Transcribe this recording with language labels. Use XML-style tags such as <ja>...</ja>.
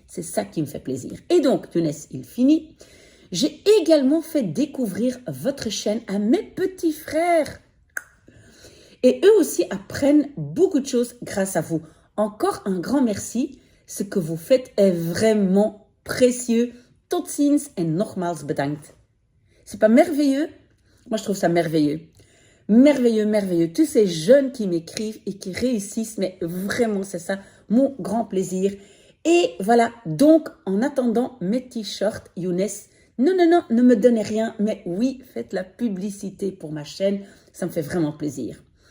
<fr>C'est ça qui me fait plaisir. Et donc, Younes, il finit. J'ai également fait découvrir votre chaîne à mes petits frères. Et eux aussi apprennent beaucoup de choses grâce à vous. Encore un grand merci. Ce que vous faites est vraiment précieux.</fr> <nl>Tot ziens en nogmaals bedankt.</nl> <fr>C'est pas merveilleux? Moi, je trouve ça merveilleux. Merveilleux, merveilleux. Tous ces jeunes qui m'écrivent et qui réussissent, mais vraiment, c'est ça, mon grand plaisir. Et voilà, donc, en attendant mes t-shirts, Younes, non, non, non, ne me donnez rien, mais oui, faites la publicité pour ma chaîne, ça me fait vraiment plaisir.</fr>